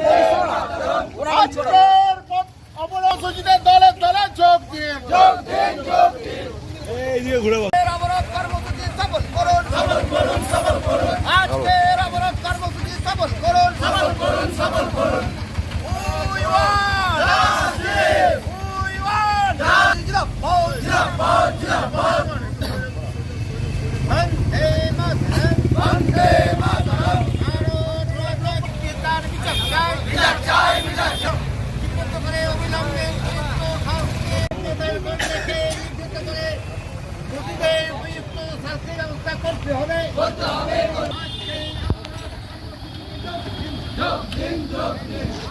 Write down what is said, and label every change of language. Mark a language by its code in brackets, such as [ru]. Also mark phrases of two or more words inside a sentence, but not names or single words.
[bn] আজকের অবরোধসূচিতে দলে দলে যোগ দিন, যোগ দিন, যোগ দিন। অবরোধ কর্মসূচি সফল করুন, সফল করুন, সফল করুন। আজকের অবরোধ কর্মসূচি সফল করুন, সফল করুন, সফল করুন। [en] We want justice. We want justice. [hi] Zindabad, zindabad, zindabad. Bande Mataram, Bande Mataram. [bn] Bharat Ratna Kitar বিচার চাই, বিচার চাই, বিচার চাই। বিপদ করে অবিলম্বে উপযুক্ত শাস্তি নেতার কর্মীকে নির্দেশ করে দোষীদের উপযুক্ত শাস্তির ব্যবস্থা করতে হবে, করতে হবে। যোগ দিন, যোগ দিন।